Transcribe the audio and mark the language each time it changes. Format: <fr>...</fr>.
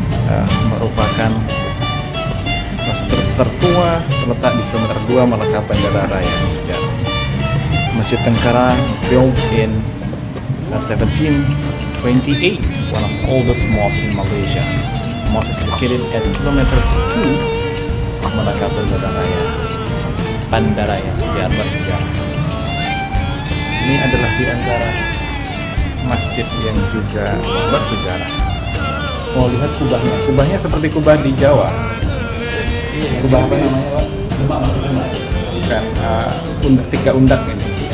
<ms>Ya, merupakan masjid tertua terletak di kilometer 2 Malaka Bandara Raya sejarah.</ms> <en>Masjid Tangkera built in 1728, one of oldest mosques in Malaysia. Mosque is located at kilometer 2 Malaka Bandara Raya.</en> <ms>Bandaraya sejarah bersejarah. Ini adalah di antara masjid yang juga bersejarah. Oh, lihat kubahnya. Kubahnya seperti kubah di Jawa. Kubah apa namanya, Pak? Bukan, tiga undak ini.</ms>